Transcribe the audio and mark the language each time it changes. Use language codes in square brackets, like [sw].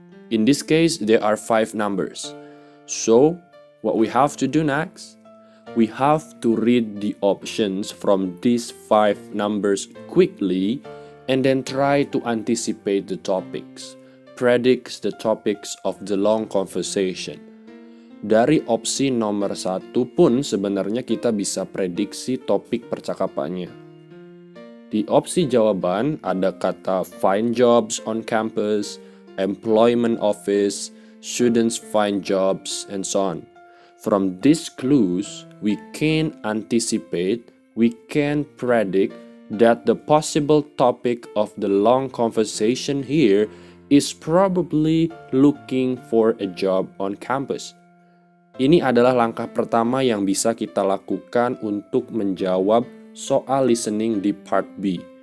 [en] In this case, there are 5 numbers. So, what we have to do next, we have to read the options from these 5 numbers quickly and then try to anticipate the topics, predict the topics of the long conversation. [id] Dari opsi nomor 1 pun sebenarnya kita bisa prediksi topik percakapannya. Di opsi jawaban ada kata [en] find jobs on campus, employment office, students find jobs, [id] and so on. [en] From these clues, we can anticipate, we can predict that the possible topic of the long conversation here is probably looking for a job on campus. [id] Ini adalah langkah pertama yang bisa kita lakukan untuk menjawab soal listening di part B.